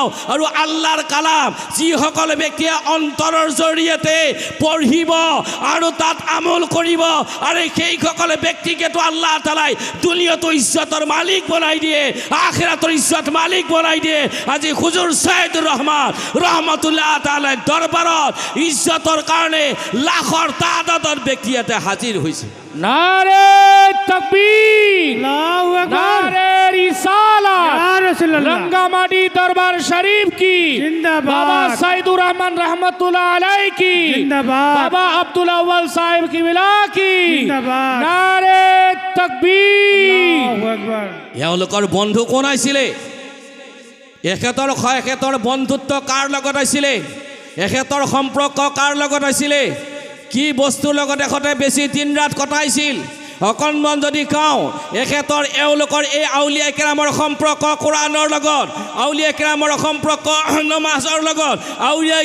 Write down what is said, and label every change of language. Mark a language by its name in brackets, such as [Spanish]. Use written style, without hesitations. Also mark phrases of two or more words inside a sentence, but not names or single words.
[Assamese] আৰু আল্লাহৰ কালাম যিসকল ব্যক্তিয়ে অন্তৰৰ জৰিয়তে পঢ়িব আৰু তাত আমল কৰিব, আৰু সেইসকল ব্যক্তিকেতো আল্লাহ তাআলাই দুনিয়াতো ইজ্জতৰ মালিক বনাই দিয়ে, আখিৰাতৰ ইজ্জত মালিক বনাই দিয়ে। আজি হুজুৰ ছায়েদুৰ ৰহমান ৰহমতুল্লাহ তাআলাৰ দৰবাৰত ইজ্জতৰ কাৰণে লাখৰ তাদাদৰ ব্যক্তি ইয়াতে হাজিৰ হৈছে। [Hindi] नारे तकबीर [Arabic] الله أكبر [Hindi] नारे रिसालत [Arabic] يا رسول الله [Hindi] रंगामाटी दरबार शरीफ की जिंदाबाद बाबा सईदुर रहमान रहमतुल्लाह अलैह की जिंदाबाद बाबा अब्दुल अव्वल साहिब की विला की जिंदाबाद नारे तकबीर [Arabic] الله أكبر [Assamese] এওঁলোকৰ বন্ধু কোন আছিলে এখেতৰ বন্ধুত্ব কাৰ লগত আছিলে এখেতৰ সম্পৰ্ক কাৰ লগত আছিলে কি বস্তুৰ লগত এখেতে বেছি দিন ৰাত কটাইছিল অকণমান যদি কওঁ এখেতৰ এওঁলোকৰ এই আউলিয়া কেৰামৰ সম্পৰ্ক কোৰাণৰ লগত আউলিয়া কেৰামৰ সম্পৰ্ক নমাজৰ লগত আউলিয়া